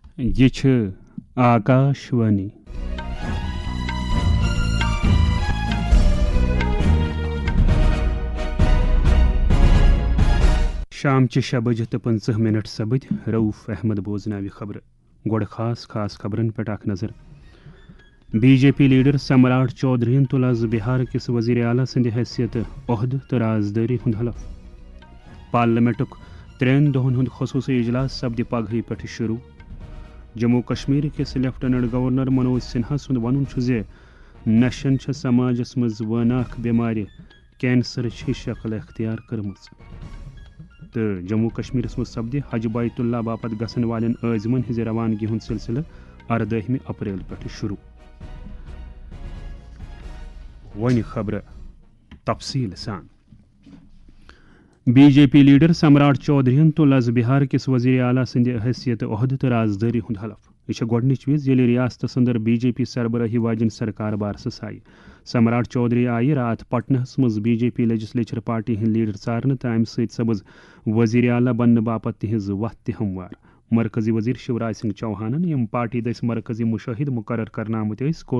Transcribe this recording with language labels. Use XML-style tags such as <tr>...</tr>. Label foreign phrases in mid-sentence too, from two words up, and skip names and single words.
<ks>یہ چھ آکاشوانی شام چہ 6:15 سپد رؤف احمد بوزناوی خبر گوڑ خاص خبرن پہ اخ نظر بی جے پی لیڈر سمراٹ چودھری تل آز بہار کس وزیر اعلیٰ سند حیثیت عہدہ تو رازداری ہند حلف پارلیمنٹک 3 دہن ہند خصوصی اجلاس سپد پگہ پہ شروع جموں کشمیر کس</ks> <en>lieutenant governor</en> <ks>منوج سنہا سند ون نشن سماجس مز واناک بیمار کینسر شکل اختیار کرم تو جموں کشمیر مز سپد حج بیت اللہ باپت گھن والن عازمن ہز روانگی ہند سلسلہ 18 اپریل پہ شروع ون خبر تفصیل سان بی جے پی لیڈر سمراٹ چودھری تل آز بہار کس وزیر اعلیٰ سند حیثیت عہدہ تو رازداری ہند حلف یہ گۄڈنِچ وز ییٚلہِ ریاستس اندر بی جے پی سربراہی واجن سرکار بارسس آئی سمراٹ چودھری آئی رات پٹنہس مز بی جے پی</ks> <en>legislature party</en> <ks>ہند لیڈر ژارنہ تو امہ سۭتۍ سپز وزیر اعلیٰ بننے باپت تہذ وتھ تہ ہموار مرکزی وزیر شیوراج سنگھ چوہانن یم پارٹی دس مرکزی مشاہد مقرر کرنا آمت کور</ks>